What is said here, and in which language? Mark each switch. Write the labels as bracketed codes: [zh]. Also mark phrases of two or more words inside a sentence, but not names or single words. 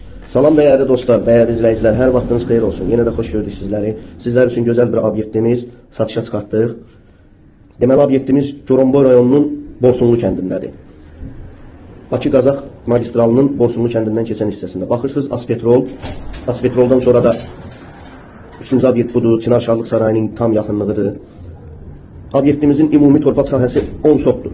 [tr] Salam değerli dostlar, değerli izleyiciler, [az] her vaxtınız xeyir olsun. [tr] Yine de hoş gördük sizleri. Sizler için güzel bir obyektimiz satışa çıxartdıq. [az] Deməli, obyektimiz Goronboy rayonunun Borsunlu kəndindədir. Bakı-Qazax magistralının Borsunlu kəndindən keçən hissəsində. Baxırsınız, Aspetrol. Aspetroldan sonra da üçüncü obyekt budur. Çınarşarlıq sarayının tam yaxınlığıdır. Obyektimizin ümumi torpaq sahəsi 10 sotdur.